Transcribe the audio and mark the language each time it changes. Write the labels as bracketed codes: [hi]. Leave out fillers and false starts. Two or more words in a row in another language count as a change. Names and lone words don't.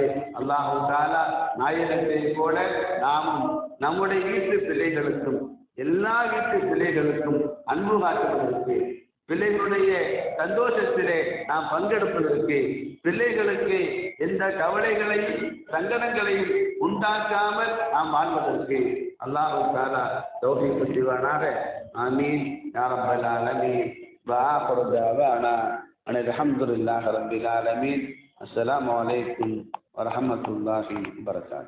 [ar] الله تعالى [ta] நாயகத்தை போல நாமும் நம்முடைய வீட்டு பிள்ளைகளுக்கும் எல்லா வீட்டு பிள்ளைகளுக்கும் அன்பு காட்டுவதற்கு, பிள்ளைகளுடைய சந்தோஷத்திலே நாம் பங்கெடுப்பதற்கு, பிள்ளைகளுக்கு எந்த கவலைகளையும் சங்கடங்களையும் உண்டாக்காமல் நாம் வாழ்வதற்கு [ar] الله تعالى [ta] தௌஃபீக் செய்வானாக. [ar] آمين يا رب العالمين. وآخر دعوانا أن الحمد لله رب العالمين. السلام عليكم ورحمة الله وبركاته.